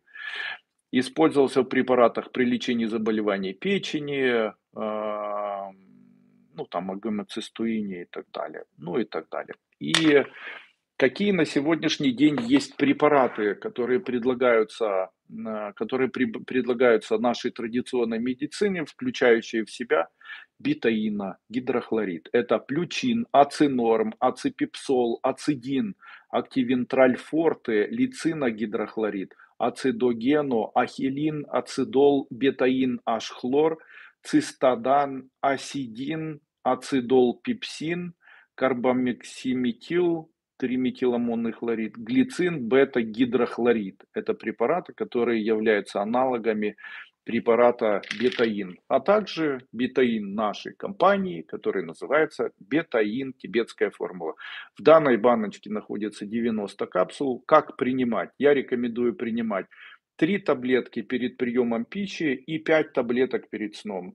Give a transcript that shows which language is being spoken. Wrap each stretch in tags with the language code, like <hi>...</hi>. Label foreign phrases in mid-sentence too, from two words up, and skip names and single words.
<ru>Использовался в препаратах при лечении заболеваний печени, ну там о гомоцистеине и так далее, ну и так далее. И какие на сегодняшний день есть препараты, которые предлагаются нашей традиционной медицине, включающие в себя бетаиногидрохлорид. Это плючин, ацинорм, аципипсол, ацидин, активентраль форте, лициногидрохлорид, ацидогено, ахилин, ацидол, бетаин, H-хлор, цистадан, асидин, ацидол, пепсин, карбамексиметил, триметиламонный хлорид, глицин, бета-гидрохлорид. Это препараты, которые являются аналогами препарата бетаин, а также бетаин нашей компании, который называется бетаин, тибетская формула. В данной баночке находится 90 капсул. Как принимать? Я рекомендую принимать 3 таблетки перед приемом пищи и 5 таблеток перед сном.</ru>